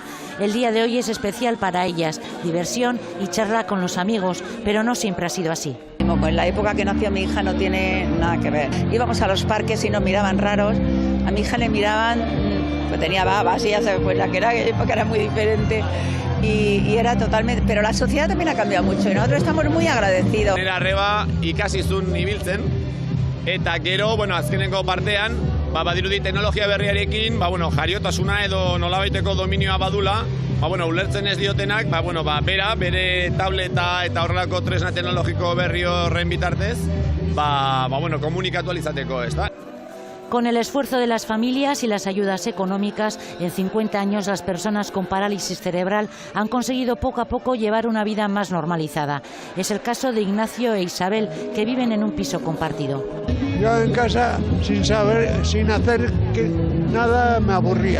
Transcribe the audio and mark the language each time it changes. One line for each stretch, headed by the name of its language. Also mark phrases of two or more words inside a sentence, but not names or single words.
Spanish: El día de hoy es especial para ellas, diversión y charla con los amigos, pero no siempre ha sido así. En la época que nació mi hija no tiene nada que ver. Íbamos a los parques y nos miraban raros. A mi hija le miraban, pues tenía babas y ya sabes, pues la que época era muy diferente. Y era totalmente... Pero la sociedad también ha cambiado mucho y nosotros estamos muy agradecidos.
Basque: Nera arreba ikasizun ibiltzen, eta gero, azkeneko partean, badirudi teknologia berriarekin, jariotasuna edo nolabaiteko dominioa badula, ulertzen ez diotenak, bera, bere tableta eta horrelako tresna teknologiko berri horren bitartez, komunikatu alizateko, ez da?
Spanish: Con el esfuerzo de las familias y las ayudas económicas, en 50 años las personas con parálisis cerebral han conseguido poco a poco llevar una vida más normalizada. Es el caso de Ignacio e Isabel, que viven en un piso compartido. Yo en casa, sin hacer nada, me aburría.